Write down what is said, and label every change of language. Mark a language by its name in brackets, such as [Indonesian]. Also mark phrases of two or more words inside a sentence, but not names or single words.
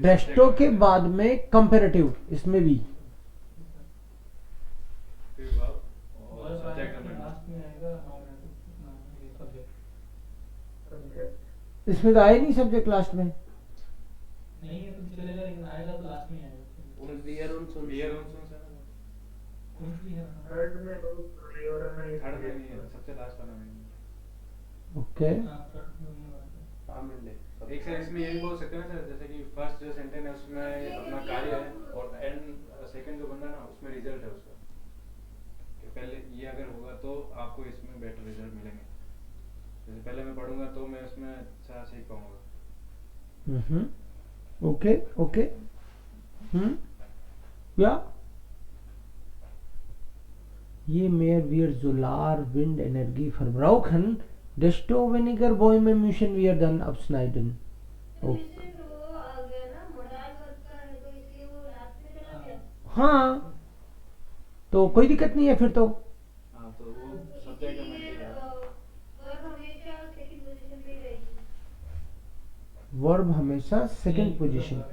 [Hindi] डेस्टो के बाद में कंपैरेटिव, इसमें भी [English] work last [Hindi] में आएगा ये सब्जेक्ट, इसमें तो आया नहीं [English] subject last [Hindi] में। नहीं है तो चलेगा, लेकिन आएगा तो लास्ट में आएगा। [German] Und wir uns und [Hindi] कुछ भी है ना, थर्ड में बहुत रेयर है, थर्ड में नहीं है, सबसे लास्ट वाला में। ओके, हाँ, थर्ड में नहीं आता। आमंडे एक सर इसमें ये भी बोल सकते हैं ना सर, जैसे कि फर्स्ट जो सेंटेंस है उसमें अपना कार्य है और [English] and second [Hindi] जो बंदा ना उसमें रिजल्ट है उसका, कि पहले ये अगर होगा तो आपको इसमें [English] better result [Hindi] मिलेंगे। जैसे पहले मैं पढ़ूंगा तो मैं उसमें अच्छा सीख पाऊंगा। [English] okay okay, [German] या je mehr wir Solar, Wind, Energie verbrauchen, desto weniger Bäume müssen wir dann abschneiden. [English] Okay. [Hindi] हाँ, तो कोई दिक्कत नहीं है फिर तो। हाँ तो वो सब्जेक्ट में वर्ब हमेशा [English] second position [Hindi] पे।